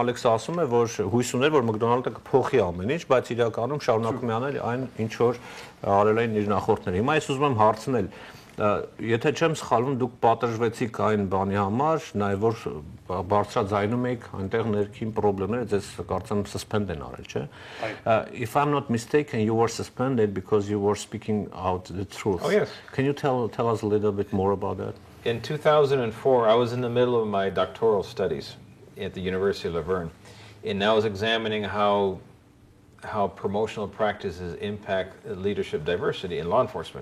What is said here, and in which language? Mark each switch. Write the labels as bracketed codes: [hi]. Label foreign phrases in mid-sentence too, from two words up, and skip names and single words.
[hy] Ալեքսը ասում է, որ հույս ուներ, որ McDonald-ը կփոխի ամեն ինչ, բայց իրականում շարունակում է անել այն, ինչ որ արել էին իր նախորդները։ Հիմա ես ուզում եմ հարցնել, եթե չեմ սխալվում, դուք պատժվեցիք այն բանի համար, նաև որ բարձրաձայնում եք այնտեղ ներքին խնդիրները, ձեզ կարծեմ suspend են արել, չէ՞։ [en] If I'm not mistaken, you were suspended because you were speaking out the truth. Oh, yes. Can you tell us a little bit more about that? In 2004, I was in the middle of my doctoral studies at the University of Laverne, and I was examining how promotional practices impact leadership diversity in law enforcement.